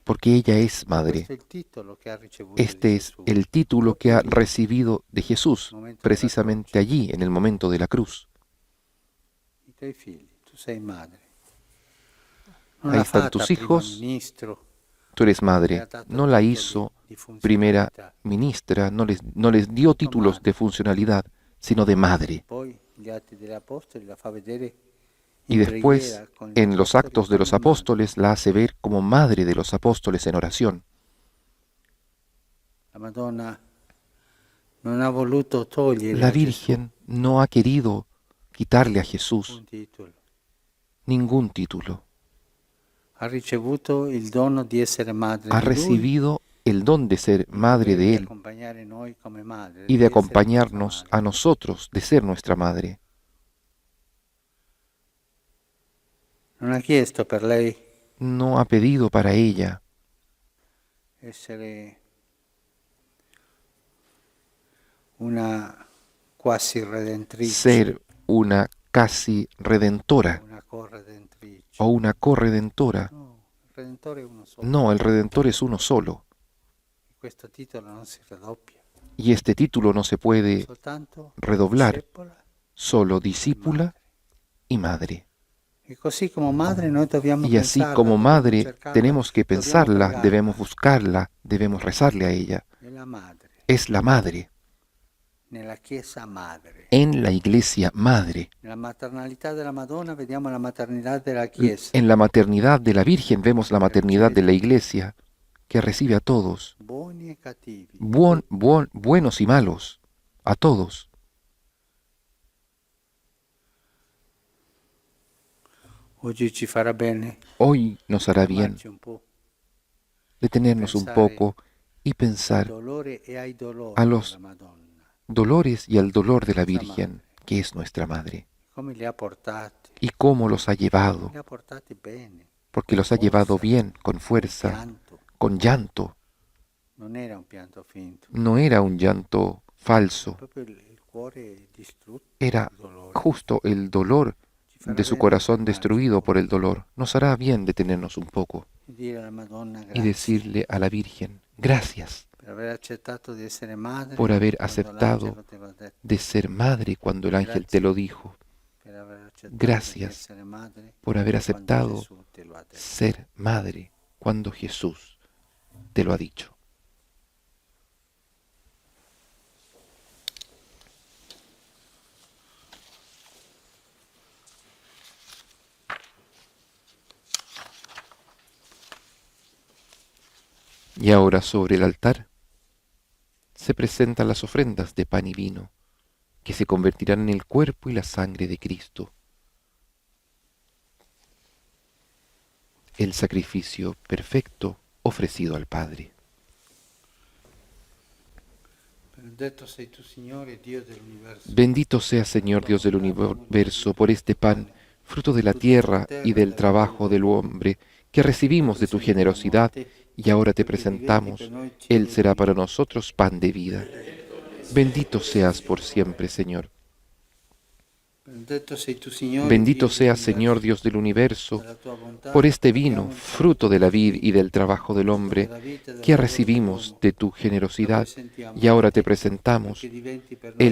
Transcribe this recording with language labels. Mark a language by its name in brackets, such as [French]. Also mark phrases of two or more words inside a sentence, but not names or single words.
[Spanish] porque ella es madre. [Italian] Questo è il titolo che ha ricevuto [Spanish] Este [Italian] di [Spanish] es [Italian] Gesù. [Spanish] el título que ha [Italian] Proprio lì, [Spanish] recibido de Jesús, precisamente allí, en el momento de la cruz. [Italian] i tuoi figli, tu sei madre. [Spanish] Ahí [Italian] l'ha [Spanish] están [Italian] fatta [Spanish] tus [Italian] primo [Spanish] hijos, [Italian] ministro, [Spanish] tú eres madre. No la hizo primera ministra, no les dio títulos de funcionalidad, sino de madre. [Italian] Poi gli Atti degli Apostoli la fa vedere [Spanish] Y después, en los Actos de los Apóstoles, la hace ver como madre de los apóstoles en oración. [Italian] La Madonna non ha voluto togliere [Spanish] La [Italian] a Gesù [Spanish] Virgen no ha querido quitarle a Jesús [Italian] un titolo. [Spanish] ningún título. [Italian] Ha ricevuto il dono di essere madre [Spanish] Ha [Italian] di Lui [Spanish] recibido el don de ser madre de [Italian] di [Spanish] Él [Italian] accompagnare noi come madre, [Spanish] y [Italian] di [Spanish] de [Italian] essere [Spanish] acompañarnos [Italian] nostra [Spanish] a [Italian] madre. [Spanish] nosotros, de ser nuestra madre. [Italian] Non ha chiesto per lei [Spanish] No ha pedido para ella [Italian] essere una quasi redentrice, [Spanish] ser una casi redentora [Italian] una corredentrice. [Spanish] o una corredentora. [Italian] No, il Redentore è uno solo. [Spanish] No, el Redentor es uno solo. [Italian] Questo titolo non si raddoppia. [Spanish] Y este título no se puede [Italian] Soltanto [Spanish] redoblar, [Italian] discepola. [Spanish] solo discípula y madre. [Italian] E così come madre noi dobbiamo [Spanish] Y así [Italian] pensarla, [Spanish] como [Italian] dobbiamo [Spanish] madre [Italian] cercarla, [Spanish] tenemos que [Italian] dobbiamo [Spanish] pensarla, [Italian] pregarla. [Spanish] debemos buscarla, debemos rezarle a ella. [Italian] È la madre, [Spanish] Es la madre, [Italian] nella Chiesa madre. [Spanish] en la iglesia madre. [Italian] Nella maternalità della Madonna vediamo la maternità della Chiesa. [Spanish] En la maternidad de la Virgen vemos la maternidad de la iglesia, que recibe a todos, [Italian] Buoni e cattivi. [Spanish] buenos y malos, a todos. [Italian] Oggi ci farà bene [Spanish] Hoy nos hará bien [Italian] fermarci un po' [Spanish] detenernos un poco y [Italian] al [Spanish] pensar [Italian] dolore e ai dolori [Spanish] a los [Italian] della Madonna. [Spanish] dolores y al dolor de la Virgen, que es nuestra madre, [Italian] Come li ha portati? [Spanish] y cómo los ha llevado, [Italian] Li ha portati bene, [Spanish] porque los ha llevado bien, con fuerza, [Italian] pianto. [Spanish] con llanto. [Italian] Non era un pianto finto, [Spanish] No era un llanto falso, [Italian] proprio il cuore distrutto [Spanish] era [Italian] dal dolore. [Spanish] justo el dolor [Italian] Ci farà [Spanish] de su [Italian] bene [Spanish] corazón [Italian] fermarci [Spanish] destruido [Italian] un po' [Spanish] por el dolor. Nos hará bien detenernos un poco [Italian] e dire alla Madonna [Spanish] y [Italian] grazie [Spanish] decirle a la Virgen, gracias [Italian] per aver accettato di essere madre, [Spanish] por haber [Italian] quando [Spanish] aceptado [Italian] l'angelo te l'ha detto, [Spanish] de ser madre cuando el ángel te lo dijo, [Italian] per aver accettato [Spanish] Gracias [Italian] di essere madre, [Spanish] por haber [Italian] quando [Spanish] aceptado [Italian] Gesù te lo ha detto. [Spanish] ser madre cuando Jesús te lo ha dicho. Y ahora sobre el altar se presentan las ofrendas de pan y vino, que se convertirán en el cuerpo y la sangre de Cristo. El sacrificio perfecto ofrecido al Padre. [Italian] Benedetto sei tu, Signore, Dio dell'universo. [Spanish] Bendito sea, Señor Dios del universo, por este pan, fruto de la tierra y del trabajo del hombre, que recibimos de tu generosidad y ahora te presentamos. Él será para nosotros pan de vida. Bendito seas por siempre, Señor. [Italian] Benedetto sei tu, Signore, [Spanish] Bendito [Italian] Dio [Spanish] seas, [Italian] dell'universo. [Spanish] Señor Dios del universo, [Italian] Per la tua bontà, [Spanish] por este vino, [Italian] abbiamo [Spanish] fruto de la vid y del trabajo del hombre, que recibimos de tu generosidad y ahora te presentamos. [Italian] che diventi per noi